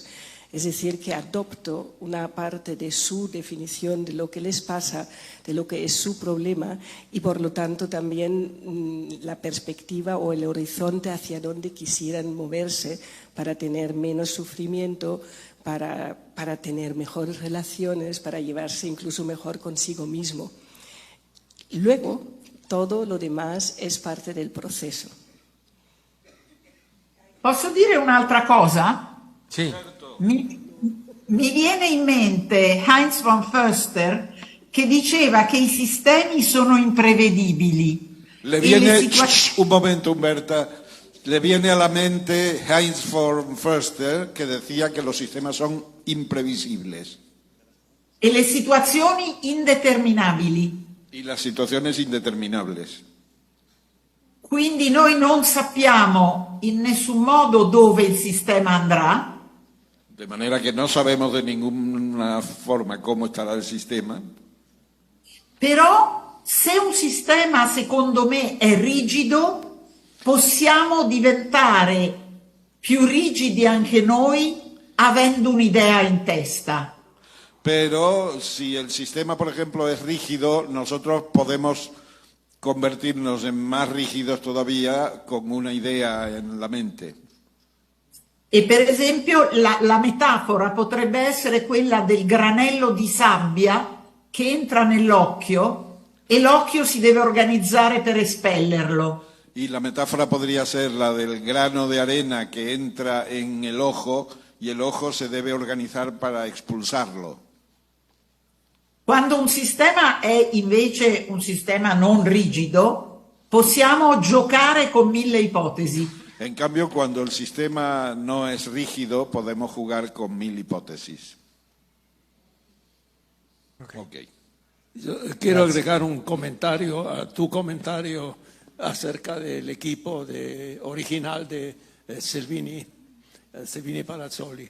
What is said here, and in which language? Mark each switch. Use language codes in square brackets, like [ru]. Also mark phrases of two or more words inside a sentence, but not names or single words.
[es] Es decir, que adopto una parte de su definición de lo que les pasa, de lo que es su problema y, por lo tanto, también la perspectiva o el horizonte hacia donde quisieran moverse para tener menos sufrimiento, para tener mejores relaciones, para llevarse incluso mejor consigo mismo. Luego, todo lo demás es parte del proceso. [it] Posso dire un'altra cosa? [es] Sí. [it] Mi viene in mente Heinz von Förster che diceva che i sistemi sono imprevedibili. [es] Un momento, Humberta. Le viene a la mente Heinz von Förster que decía que los sistemas son imprevisibles. [it] E le situazioni indeterminabili. [es] Y las situaciones indeterminables. [it] Quindi noi non sappiamo in nessun modo dove il sistema andrà. [es] De manera que no sabemos de ninguna forma cómo estará el sistema. [it] Però se un sistema, secondo me, è rigido, possiamo diventare più rigidi anche noi avendo un'idea in testa. [es] Pero si el sistema, por ejemplo, es rígido, nosotros podemos convertirnos en más rígidos todavía con una idea en la mente. [it] E per esempio la metafora potrebbe essere quella del granello di sabbia che entra nell'occhio e l'occhio si deve organizzare per espellerlo. [es] Y la metáfora podría ser la del grano de arena que entra en el ojo y el ojo se debe organizar para expulsarlo. [it] Quando un sistema è invece un sistema non rigido, possiamo giocare con 1000 ipotesi. [es] En cambio, cuando el sistema no es rígido, podemos jugar con 1000 hipótesis. Okay. Yo quiero agregar un comentario a tu comentario acerca del equipo original de Salvini Palazzoli.